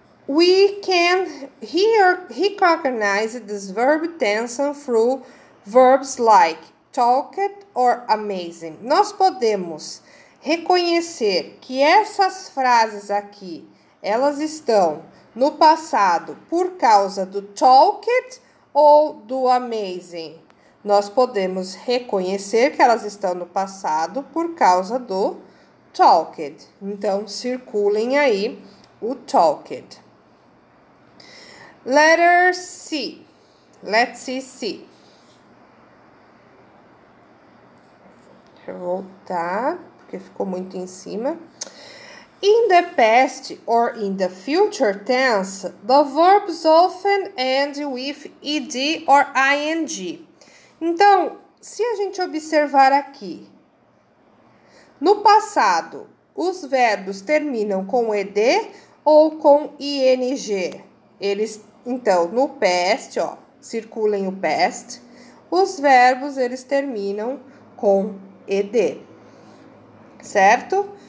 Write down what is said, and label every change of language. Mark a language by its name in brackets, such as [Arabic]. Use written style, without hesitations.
[English] We can recognize this verb tense through verbs like talked or amazing. [Portuguese] Nós podemos reconhecer que essas frases aqui, elas estão no passado por causa do talked ou do amazing. Nós podemos reconhecer que elas estão no passado por causa do talked. Então, circulem aí o talked. [English] Letter C. Let's see. [Portuguese] Deixa eu voltar, porque ficou muito em cima. [English] In the past or in the future tense, the verbs often end with ed or ing. [Portuguese] Então, se a gente observar aqui, no passado, os verbos terminam com ed ou com ing? Então, no past, ó, circulem o past, os verbos, eles terminam com ed, certo?